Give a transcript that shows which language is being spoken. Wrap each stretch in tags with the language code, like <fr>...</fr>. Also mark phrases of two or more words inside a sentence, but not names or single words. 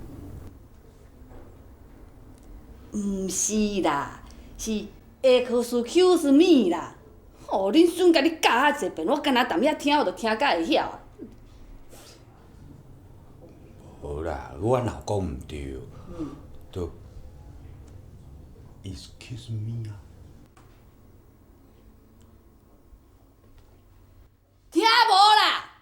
<nan>毋是啦，是</nan> <en>excuse me</en> <nan>啦。哦，恁孙甲你教遐济遍，我干那踮遐听，我就听甲会晓啊。无啦，我若讲毋对，就</nan> <en>excuse me</en> <nan>啊。听无啦？</nan>